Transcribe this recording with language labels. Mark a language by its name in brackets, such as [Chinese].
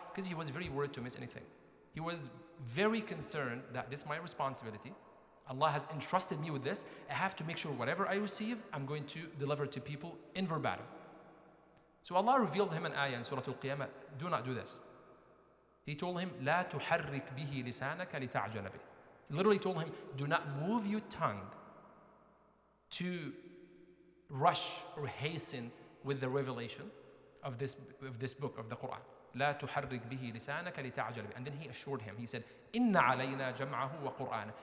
[English] Because he was very worried to miss anything. He was very concerned that this is my responsibility. Allah has entrusted me with this. I have to make sure whatever I receive, I'm going to deliver to people in verbatim. So Allah revealed him an ayah in Surah Al-Qiyamah, do not do this. He told him, [Arabic] لا تحرك به لسانك لتعجل به. [English] He literally told him, do not move your tongue to rush or hasten with the revelation of this book of the Quran. [Arabic] لا تحرك به لسانك لتعجل به. [English] And then he assured him, he said, [Arabic] إن علينا جمعه وقرآنه.